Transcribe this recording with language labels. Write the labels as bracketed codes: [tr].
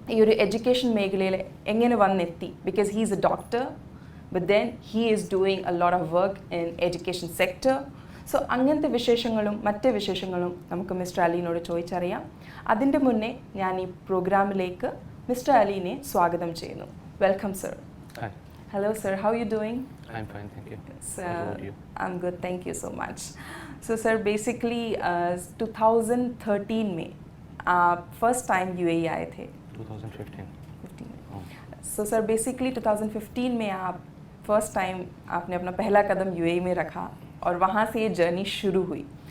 [ml] ഈ ഒരു എഡ്യൂക്കേഷൻ മേഖലയിൽ എങ്ങനെ വന്നെത്തി, [en] Because he is a doctor but then he is doing a lot of work in education sector. [ml] So അങ്ങനത്തെ വിശേഷങ്ങളും മറ്റ് വിശേഷങ്ങളും നമുക്ക് മിസ്റ്റർ അലീനോട് ചോദിച്ചറിയാം. അതിൻ്റെ മുന്നേ ഞാൻ ഈ പ്രോഗ്രാമിലേക്ക് മിസ്റ്റർ അലീനെ സ്വാഗതം ചെയ്യുന്നു. [en] Welcome sir. Hello sir, how are you doing? I'm fine, thank you. Sir, I'm good, thank you so much. So sir, basically [hi] 2013 में आप फर्स्ट टाइम UAE आए थे. 2015 में. [en] So sir, basically [hi] 2015 में आप फर्स्ट टाइम आपने अपना पहला कदम UAE में रखा और वहाँ से ये जर्नी शुरू हुई.